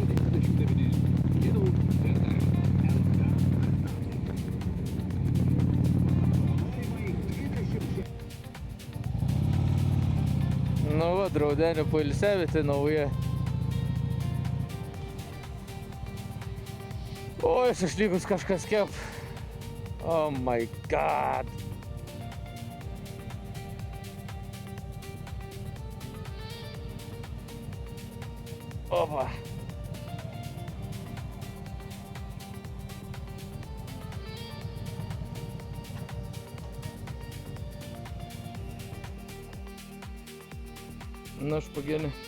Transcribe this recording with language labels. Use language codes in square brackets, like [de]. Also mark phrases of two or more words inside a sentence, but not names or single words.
[lt] Nu va, Draudenio poilsiavietė nauja. Oi, šašlykus kažkas kep. [en] Oh my god. [lt] Opa. Nu, špaginį.